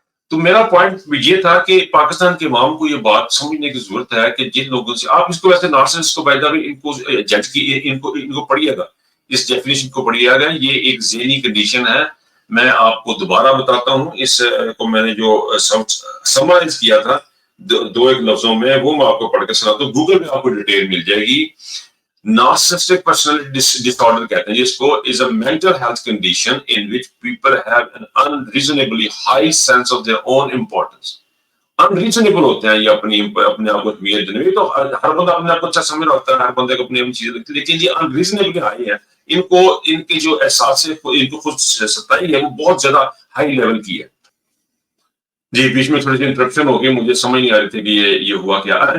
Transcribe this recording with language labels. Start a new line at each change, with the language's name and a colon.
Urdu: تو میرا پوائنٹ یہ تھا کہ پاکستان کے عوام کو یہ بات سمجھنے کی ضرورت ہے کہ جن لوگوں سے آپ اس کو ویسے نارسنس کو پیدا بھی ان کو جج کی ان کو پڑھیے گا، اس ڈیفینیشن کو پڑھیے گا. یہ ایک ذہنی کنڈیشن ہے. میں آپ کو دوبارہ بتاتا ہوں، اس کو میں نے جو سمرائز کیا تھا دو ایک لفظوں میں، وہ میں آپ کو پڑھ کے سناتا ہوں. گوگل میں آپ کو ڈیٹیل مل جائے گی.
English: Narcissistic personality disorder
Urdu: کہتے ہیں جس کو
English: is a mental health condition in which people have an unreasonably high sense of their own importance.
Urdu: Unreasonable ہوتے ہیں یہ اپنے آپ کو اہمیت دینے. تو ہر بندہ اپنے آپ کو اچھا سمجھ رہا ہے، ہر بندے کو اپنی چیزیں لگتی ہے، لیکن یہ
English: unreasonably high
Urdu: ہے. ان کو ان کے جو احساس ہے، ان کو خود ستائی ہے، وہ بہت زیادہ ہائی لیول کی ہے. جی بیچ میں تھوڑی سی انٹرپشن ہو گئی، مجھے سمجھ نہیں آ رہی تھی کہ یہ ہوا کیا.